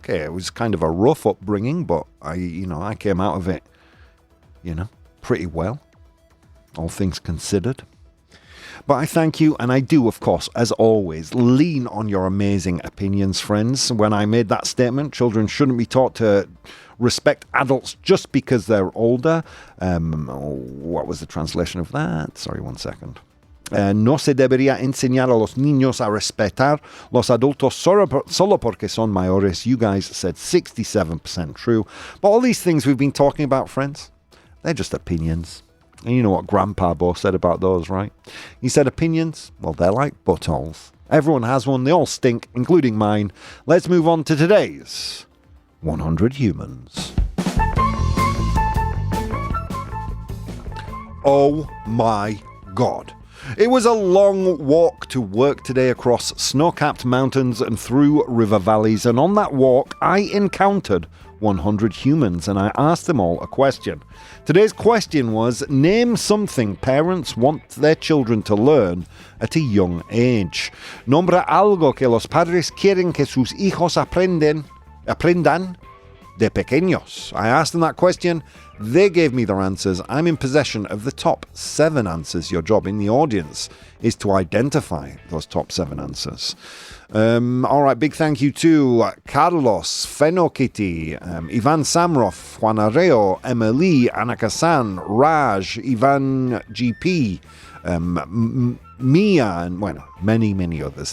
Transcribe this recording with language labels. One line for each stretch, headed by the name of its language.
English: Okay, it was kind of a rough upbringing, but I came out of it, pretty well, all things considered. But I thank you, and I do, of course, as always, lean on your amazing opinions, friends. When I made that statement, children shouldn't be taught to respect adults just because they're older. What was the translation of that? Sorry, 1 second.
Spanish: No se debería enseñar a los niños a respetar los adultos solo porque son mayores.
English: You guys said 67% true. But all these things we've been talking about, friends, they're just opinions. And you know what Grandpa Bo said about those, right? He said opinions, well, they're like buttholes. Everyone has one. They all stink, including mine. Let's move on to today's 100 Humans. Oh my God. It was a long walk to work today across snow-capped mountains and through river valleys. And on that walk, I encountered 100 humans, and I asked them all a question. Today's question was, name something parents want their children to learn at a young age.
Spanish: Nombra algo que los padres quieren que sus hijos aprendan de pequeños.
English: I asked them that question. They gave me their answers. I'm in possession of the top 7 answers. Your job in the audience is to identify those top 7 answers. All right, big thank you to Carlos, Fenokiti, Ivan Samroff, Juan Arreo, Emily, Anakasan, Raj, Ivan GP, Mia, and many others.